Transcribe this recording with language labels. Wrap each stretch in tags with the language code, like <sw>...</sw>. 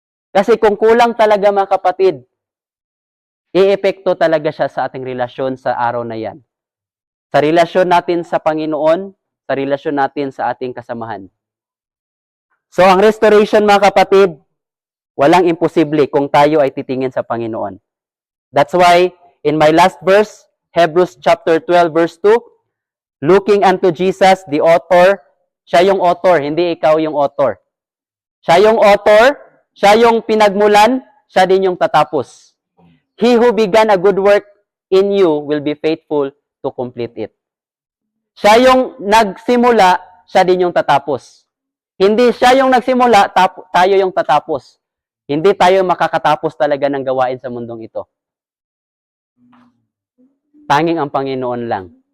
<tl>Kasi kung kulang talaga mga kapatid, i-epekto talaga siya sa ating relasyon sa araw na yan. Sa relasyon natin sa Panginoon, sa relasyon natin sa ating kasamahan. So, ang restoration mga kapatid, walang imposible kung tayo ay titingin sa Panginoon.</tl> <en>That's why, in my last verse, Hebrews chapter 12, verse 2, looking unto Jesus, the author,</en> <tl>siya yung author, hindi ikaw yung author. Siya yung author, siya yung pinagmulan, siya din yung tatapos.</tl> <en>He who began a good work in you will be faithful to complete it.</en> <tl>Siya yung nagsimula, siya din yung tatapos. Hindi siya yung nagsimula, tayo yung tatapos. Hindi tayo makakatapos talaga ng gawain sa mundong ito. Tanging ang Panginoon lang.</tl>